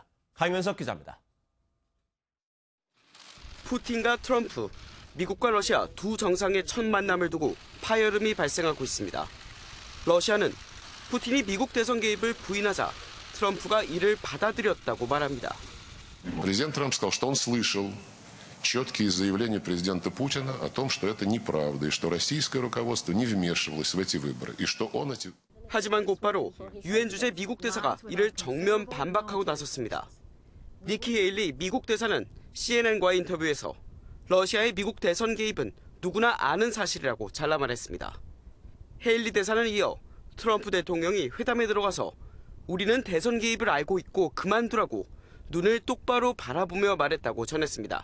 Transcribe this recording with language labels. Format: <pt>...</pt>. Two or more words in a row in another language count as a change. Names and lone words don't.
<ko>강현석 기자입니다. 푸틴과 트럼프, 미국과 러시아 두 정상의 첫 만남을 두고 파열음이 발생하고 있습니다. 러시아는 푸틴이 미국 대선 개입을 부인하자 트럼프가 이를 받아들였다고 말합니다.</ko> <ru>Президент Трамп сказал, что он слышал четкие заявления президента Путина о том, что это неправда, и что российское руководство не вмешивалось в эти выборы, и что он эти...</ru> <ko>하지만 곧바로 유엔 주재 미국 대사가 이를 정면 반박하고 나섰습니다. 니키 헤일리 미국 대사는 CNN과의 인터뷰에서 러시아의 미국 대선 개입은 누구나 아는 사실이라고 잘라 말했습니다. 헤일리 대사는 이어 트럼프 대통령이 회담에 들어가서 우리는 대선 개입을 알고 있고 그만두라고 눈을 똑바로 바라보며 말했다고 전했습니다.</ko>